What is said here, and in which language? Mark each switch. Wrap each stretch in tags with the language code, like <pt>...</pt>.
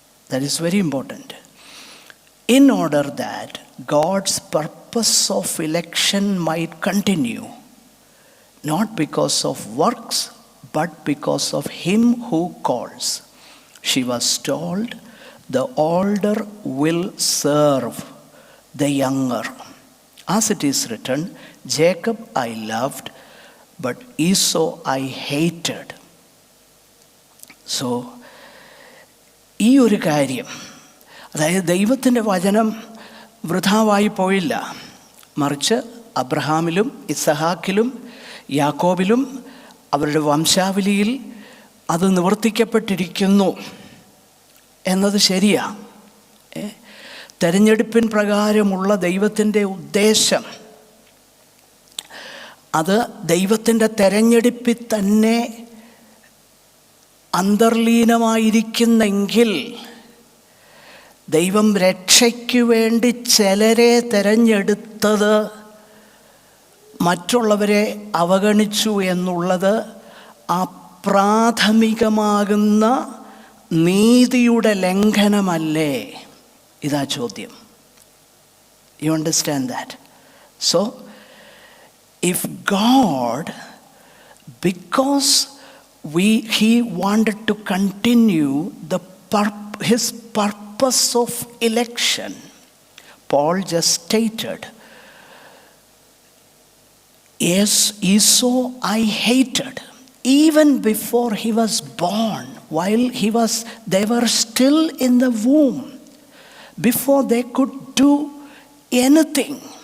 <en>That is very important. In order that God's purpose of election might continue, not because of works, but because of him who calls. She was told, the older will serve the younger. As it is written, Jacob I loved, but Esau I hated.</en> <ml>So, ഈ ഒരു കാര്യം, അതായത് ദൈവത്തിൻ്റെ വചനം വൃഥാവായി പോയില്ല, മറിച്ച് അബ്രഹാമിലും ഇസഹാക്കിലും യാക്കോബിലും അവരുടെ വംശാവലിയിൽ അത് നിവർത്തിക്കപ്പെട്ടിരിക്കുന്നു എന്നത് ശരിയാണ്. തെരഞ്ഞെടുപ്പിൻ പ്രകാരമുള്ള ദൈവത്തിൻ്റെ ഉദ്ദേശം അത് ദൈവത്തിൻ്റെ തെരഞ്ഞെടുപ്പിൽ തന്നെ അന്തർലീനമായിരിക്കുന്നെങ്കിൽ ദൈവം രക്ഷയ്ക്കു വേണ്ടി ചിലരെ തെരഞ്ഞെടുത്തത് മറ്റുള്ളവരെ അവഗണിച്ചു എന്നുള്ളത് പ്രാഥമികമാകുന്ന നീതിയുടെ ലംഘനമല്ലേ? ഇതാ ചോദ്യം.</ml> <en>You understand that? So if God, because he wanted to continue his purpose of election, Paul just stated, yes, Esau I hated even before he was born, while they were still in the womb, before they could do anything.</en>